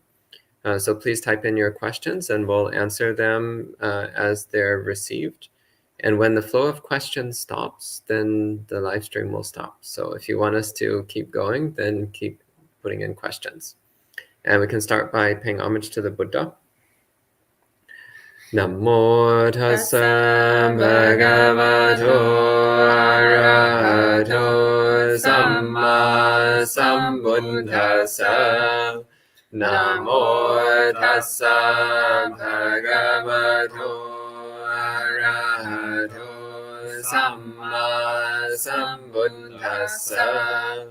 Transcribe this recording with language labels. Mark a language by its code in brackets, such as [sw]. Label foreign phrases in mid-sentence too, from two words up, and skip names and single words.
[en] So please type in your questions and we'll answer them as they're received. And when the flow of questions stops, then the live stream will stop. So if you want us to keep going, then keep putting in questions. And we can start by paying homage to the Buddha. [pi] Namo tassa bhagavato arahato samma sambuddhassa. Namo tassa bhagavato arahato samma sambuddhassa.